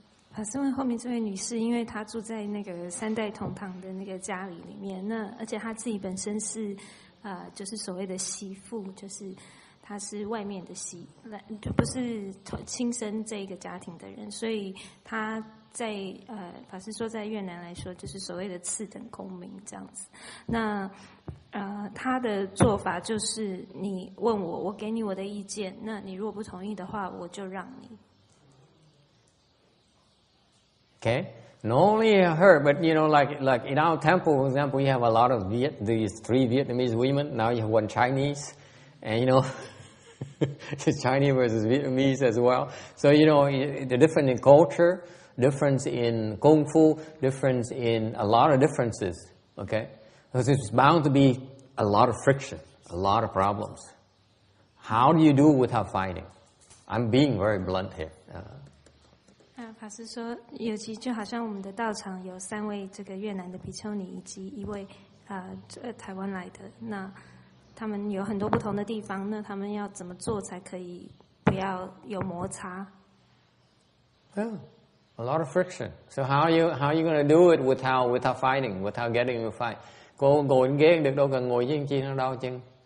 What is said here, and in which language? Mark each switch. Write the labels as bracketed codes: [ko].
[zh] 法师问后面这位女士，因为她住在那个3代同堂的那个家里面，那而且她自己本身是就是所谓的媳妇，就是她是外面的媳，不是亲生这个家庭的人，所以她在法师说在越南来说，就是所谓的次等公民这样子。那她的做法就是你问我，我给你我的意见，那你如果不同意的话，我就让你。 [en] Okay, not only her, but you know, like in our temple, for example, we have a lot of these 3 Vietnamese women. Now you have 1 Chinese, and you know, it's Chinese versus Vietnamese as well. So you know, the difference in culture, difference in kung fu, difference in a lot of differences. Okay, because it's bound to be a lot of friction, a lot of problems. How do you do without fighting? I'm being very blunt here. [zh] 法师说，尤其就好像我们的道场有3位这个越南的比丘尼，以及1位台湾来的，那他们有很多不同的地方，那他们要怎么做才可以不要有摩擦。 [en] Yeah, a lot of friction. So how are you going to do it without fighting, without getting into a fight? [vi] Cô ngồi ghế được đâu, cần ngồi với anh chi nó đau chân.